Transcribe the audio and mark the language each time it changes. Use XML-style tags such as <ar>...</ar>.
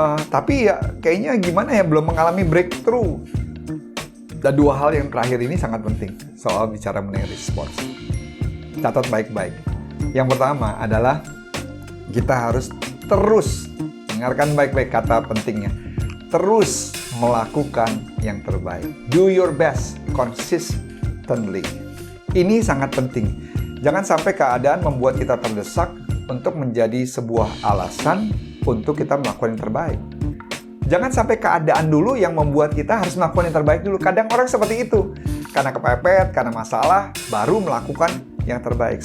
<id>Tapi ya kayaknya gimana ya belum mengalami breakthrough. Dan dua hal yang terakhir ini sangat penting soal bicara mengenai respons. Catat baik-baik. Yang pertama adalah kita harus terus, dengarkan baik-baik kata pentingnya, terus melakukan yang terbaik.</id> <en>Do your best consistently.</en> <id>Ini sangat penting. Jangan sampai keadaan membuat kita terdesak untuk menjadi sebuah alasan untuk kita melakukan yang terbaik. Jangan sampai keadaan dulu yang membuat kita harus melakukan yang terbaik dulu. Kadang orang seperti itu. Karena kepepet, karena masalah, baru melakukan yang terbaik.</id>